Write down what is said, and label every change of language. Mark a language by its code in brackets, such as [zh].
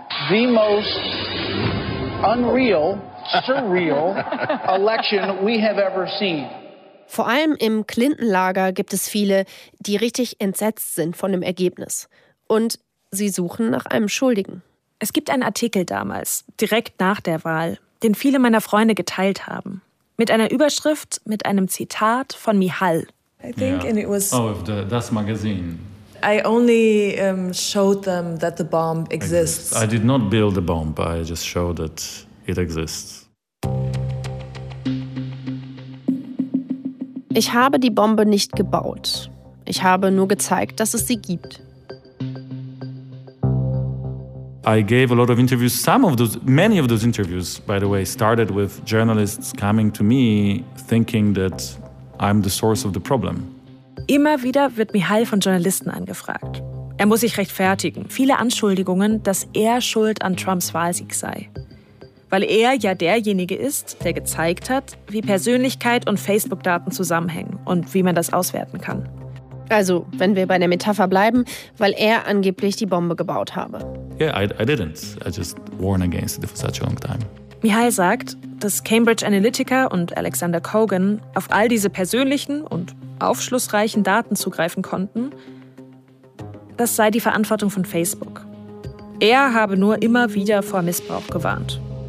[en] The most unreal, surreal election we have ever seen. [de] Vor allem im Clinton-Lager gibt es viele, die richtig entsetzt sind von dem Ergebnis. Und sie suchen nach einem Schuldigen. Es gibt einen Artikel damals, direkt nach der Wahl, den viele meiner Freunde geteilt haben. Mit einer Überschrift, mit einem Zitat von Michal. [en] I think, yeah. And it was, oh, of the, das Magazin. I only showed them that the bomb exists. I did not build a bomb, I just showed that it exists. [de] Ich habe die Bombe nicht gebaut. Ich habe nur gezeigt, dass es sie gibt. [en] I gave a lot of interviews. Some of those, many of those interviews, by the way, started with journalists coming to me thinking that I'm the source of the problem. [de] Immer wieder wird Michal von Journalisten angefragt. Er muss sich rechtfertigen. Viele Anschuldigungen, dass er schuld an Trumps Wahlsieg sei. Weil er ja derjenige ist, der gezeigt hat, wie Persönlichkeit und Facebook-Daten zusammenhängen und wie man das auswerten kann. Also, wenn wir bei der Metapher bleiben, weil er angeblich die Bombe gebaut habe. [en] Yeah, I didn't. I just warned against it for such a long time. [de] Michal sagt, dass Cambridge Analytica und Alexander Cogan auf all diese persönlichen und aufschlussreichen Daten zugreifen konnten, das sei die Verantwortung von Facebook. Er habe nur immer wieder vor Missbrauch gewarnt.